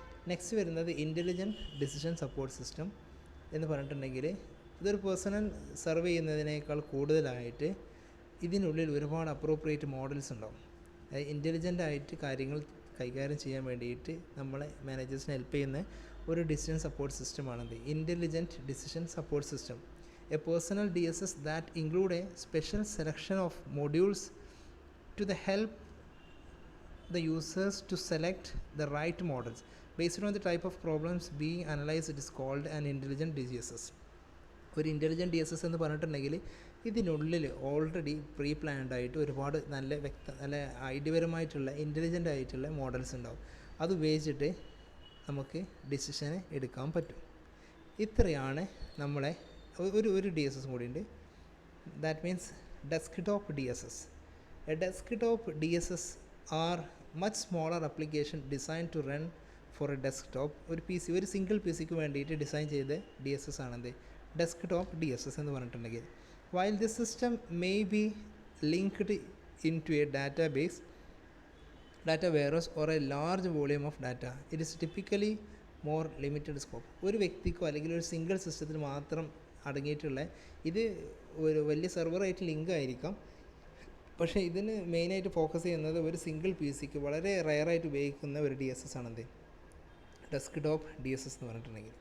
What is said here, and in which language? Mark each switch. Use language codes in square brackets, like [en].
[ml] Next വരുന്നത് intelligent decision support system എന്ന് പറഞ്ഞിട്ടുണ്ടെങ്കിൽ ഇതൊരു പേഴ്സണൽ സർവേ ചെയ്യുന്നതിനേക്കാൾ കൂടുതലായിട്ട് ഇതിനുള്ളിൽ ഒരുപാട് അപ്രോപ്രിയേറ്റ് മോഡൽസ് ഉണ്ടാവും. ഇൻ്റലിജൻ്റായിട്ട് കാര്യങ്ങൾ കൈകാര്യം ചെയ്യാൻ വേണ്ടിയിട്ട് നമ്മളെ മാനേജേഴ്സിനെ ഹെൽപ്പ് ചെയ്യുന്ന ഒരു decision support സിസ്റ്റമാണെന്ത് intelligent decision support system. [en] A personal DSS that include a special selection of modules to the help the users to select the right models based on the type of problems being analyzed. It is called an intelligent DSS. [ml] ഒരു intelligent DSS എന്ന് പറഞ്ഞിട്ടുണ്ടെങ്കിൽ ഇതിനുള്ളിൽ already pre planned ആയിട്ട് ഒരുപാട് നല്ല ഐഡിയപരമായിട്ടുള്ള intelligent ആയിട്ടുള്ള models ഉണ്ടാവും. അത് ഉപയോഗിച്ചിട്ട് നമുക്ക് ഡിസിഷന് എടുക്കാൻ പറ്റും. ഇത്രയാണ് നമ്മളെ ഒരു DSS കൂടിയുണ്ട്. [en] That means desktop DSS. A desktop DSS are much smaller application designed to run for a desktop. [ml] ഒരു സിംഗിൾ PCക്ക് വേണ്ടിയിട്ട് ഡിസൈൻ ചെയ്ത DSS ആണെന്ത് ഡെസ്ക്ടോപ്പ് DSS എന്ന് പറഞ്ഞിട്ടുണ്ടെങ്കിൽ. [en] while this system may be linked into a database, data warehouse or a large volume of data, it is typically more limited scope. [ml] ഒരു വ്യക്തിക്കോ അല്ലെങ്കിൽ ഒരു single സിസ്റ്റത്തിൽ മാത്രം അടങ്ങിയിട്ടുള്ള ഇത് ഒരു വലിയ സെർവറായിട്ട് ലിങ്ക് ആയിരിക്കാം. പക്ഷേ ഇതിന് മെയിനായിട്ട് ഫോക്കസ് ചെയ്യുന്നത് ഒരു സിംഗിൾ PCക്ക് വളരെ റെയറായിട്ട് ഉപയോഗിക്കുന്ന ഒരു DSS ആണെന്ത് ഡെസ്ക്ടോപ്പ് DSS എന്ന് പറഞ്ഞിട്ടുണ്ടെങ്കിൽ.